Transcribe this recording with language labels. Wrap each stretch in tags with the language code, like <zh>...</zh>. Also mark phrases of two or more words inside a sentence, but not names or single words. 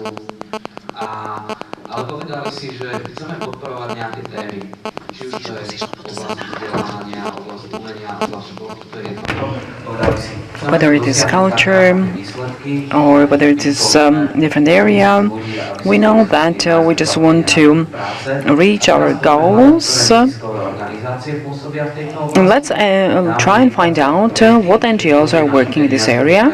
<sk>Ale povedali si, že chceme podporovať nejaké témy, či už to je oblasť vzdelávania, oblasť umenia, oblasť športu, to je jedno.</sk> <en>Whether it is culture or whether it is different area, we know that we just want to reach our goals. Let's try and find out what NGOs are working in this area.</en>